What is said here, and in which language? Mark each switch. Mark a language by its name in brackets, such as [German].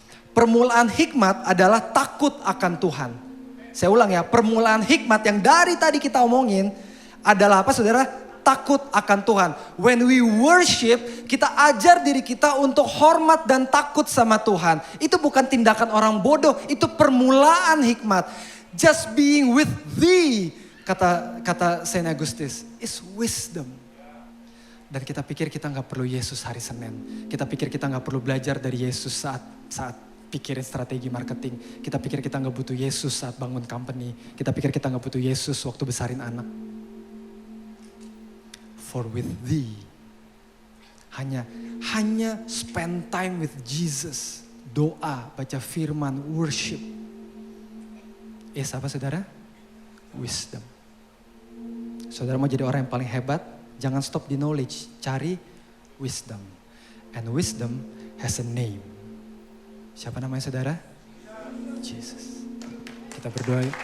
[Indonesian] Permulaan hikmat adalah takut akan Tuhan. Saya ulang ya, permulaan hikmat yang dari tadi kita omongin adalah apa, saudara? Takut akan Tuhan. [English] When we worship, [Indonesian] kita ajar diri kita untuk hormat dan takut sama Tuhan. Itu bukan tindakan orang bodoh, itu permulaan hikmat. [English] Just being with thee, [Indonesian] kata [English] Saint Augustus, is wisdom. [Indonesian] Dan kita pikir kita gak perlu Yesus hari Senin. Kita pikir kita gak perlu belajar dari Yesus saat pikirin strategi marketing. Kita pikir kita gak butuh Yesus saat bangun company. Kita pikir kita gak butuh Yesus waktu besarin anak. [English] For with thee. [Indonesian] Hanya [English] spend time with Jesus. [Indonesian] Doa, baca firman, worship. Apa saudara? Wisdom. Saudara mau jadi orang yang paling hebat? Jangan stop di knowledge. Cari wisdom. [English] And wisdom has a name. [Indonesian] Siapa namanya saudara? Jesus. Kita berdoa.